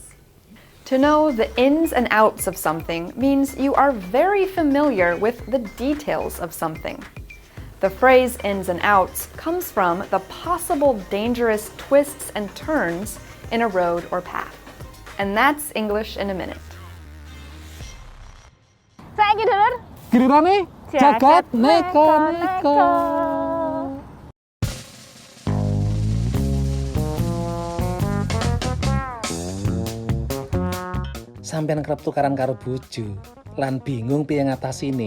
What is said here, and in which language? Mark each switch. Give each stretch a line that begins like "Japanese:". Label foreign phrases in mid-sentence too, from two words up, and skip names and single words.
English: To know the ins and outs of something means you are very familiar with the details of something. The phrase ins and outs comes from the possible dangerous twists and turns in a road or path. And that's English in a Minute.
Javanese: Saiki dulur. Gilirannya jagat neko-neko. Sampeyan kerep tukaran karo bojo lan bingung piye ngatasine.